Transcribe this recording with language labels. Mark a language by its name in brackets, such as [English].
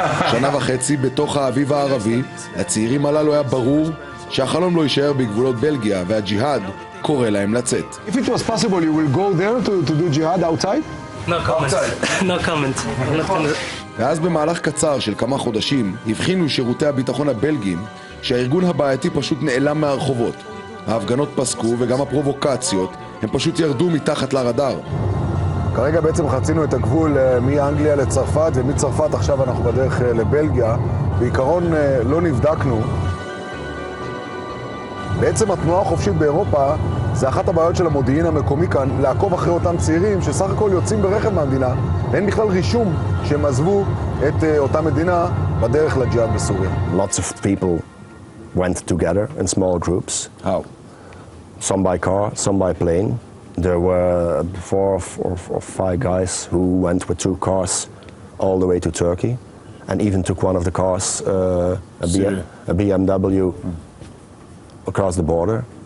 [Hebrew] שנה וחצי בתוך האביב הערבי, לצעירים הללו היה ברור שהחלום לא יישאר בגבולות בלגיה, והג'יהאד קורא להם לצאת. [English] If it was possible, you will go there to do jihad outside? No comment. No comment. I'm not gonna... [Hebrew] ואז במהלך קצר של כמה חודשים הבחינו שירותי הביטחון הבלגיים שהארגון הבעייתי פשוט נעלם מהרחובות. ההפגנות פסקו וגם הפרובוקציות הם פשוט ירדו מתחת לרדאר. כרגע בעצם חצינו את הגבול מאנגליה לצרפת, ומצרפת עכשיו אנחנו בדרך לבלגיה. בעיקרון לא נבדקנו. בעצם התנועה החופשית באירופה זה אחת הבעיות של המודיעין המקומי כאן, לעקוב אחרי אותם צעירים שסך הכל יוצאים ברכב מהמדינה, ואין בכלל רישום שהם עזבו את אותה מדינה בדרך לג'יהאד בסוריה. [English] Lots of people went together in small groups. How? Some by car, some by plane. There were 4 or 5 guys who went with 2 cars all the way to Turkey, and even took one of the cars, a BMW, across the border.